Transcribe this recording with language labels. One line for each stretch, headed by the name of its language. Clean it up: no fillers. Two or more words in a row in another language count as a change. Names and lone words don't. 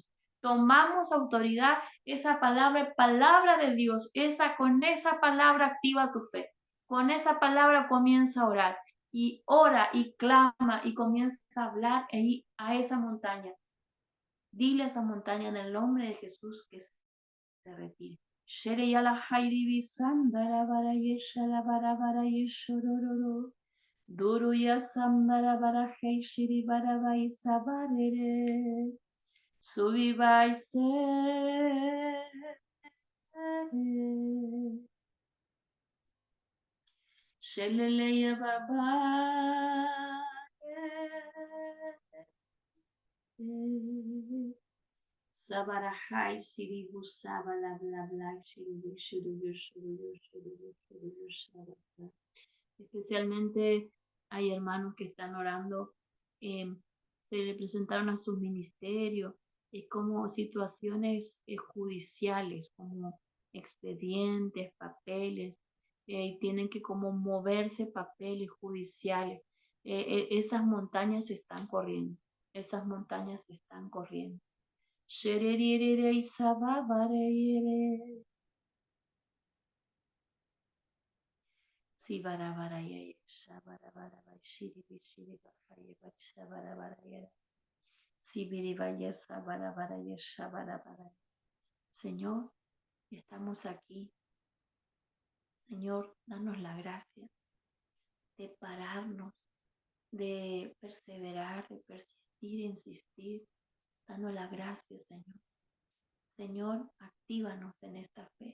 Spanish: Tomamos autoridad, esa palabra, palabra de Dios, con esa palabra activa tu fe. Con esa palabra comienza a orar y ora y clama y comienza a hablar ahí a esa montaña. Dile a esa montaña en el nombre de Jesús que se retire. Duru ya sambara bara hei shiri bara bai sabarere. Subi bai se. Shelele ya baba. Sabarahai siribu sabala bla bla shiribu shiribu shiribu shiribu shiribu shabala. Especialmente hay hermanos que están orando, se le presentaron a sus ministerios, como situaciones judiciales, como expedientes, papeles, tienen que como moverse papeles judiciales. Esas montañas están corriendo, esas montañas están corriendo. Shererere isababareyere. Si barabaraya shabarabaraba shiribi shiribakaya shabarabaraya. Si biribaya sabarabaraya shabarabaraya. Señor, estamos aquí. Señor, danos la gracia de pararnos, de perseverar, de persistir insistir, dando la gracia, Señor. Señor, actívanos en esta fe.